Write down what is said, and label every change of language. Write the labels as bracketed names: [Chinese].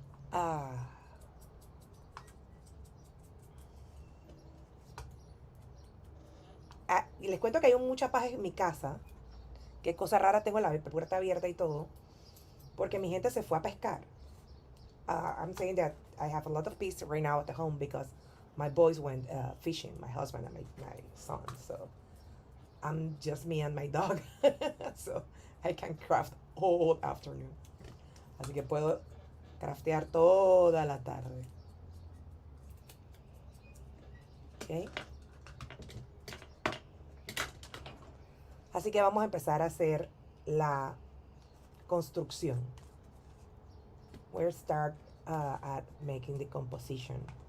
[Spanish] Ah, y les cuento que hay mucha paz en mi casa. Qué cosa rara, tengo la puerta abierta y todo, porque mi gente se fue a pescar. [English] I'm saying that I have a lot of peace right now at the home because my boys went fishing, my husband and my son. So I'm just me and my dog. So I can craft all afternoon. [Spanish] Así que puedo craftear toda la tarde. ¿Ok? Así que vamos a empezar a hacer la construcción. [English] We'll start at making the composition.